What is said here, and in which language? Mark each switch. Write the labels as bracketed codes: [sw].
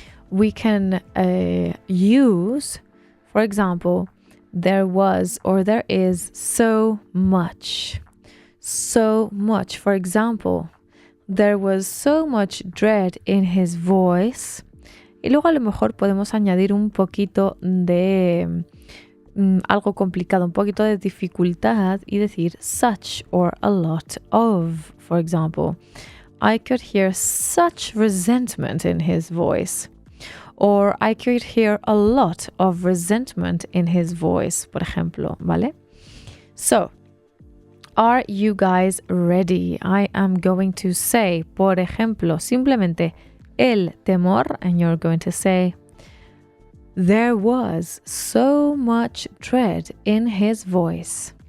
[en] We can use, for example, there was or there is so much. So much. For example, there was so much dread in his voice. [es] Y luego a lo mejor podemos añadir un poquito de algo complicado, un poquito de dificultad y decir such or a lot of. [en] For example, I could hear such resentment in his voice. Or I could hear a lot of resentment in his voice, [es] por ejemplo, ¿vale? [en] So, are you guys ready? I am going to say, [es] por ejemplo, simplemente el temor, [en] and you're going to say, there was so much dread in his voice.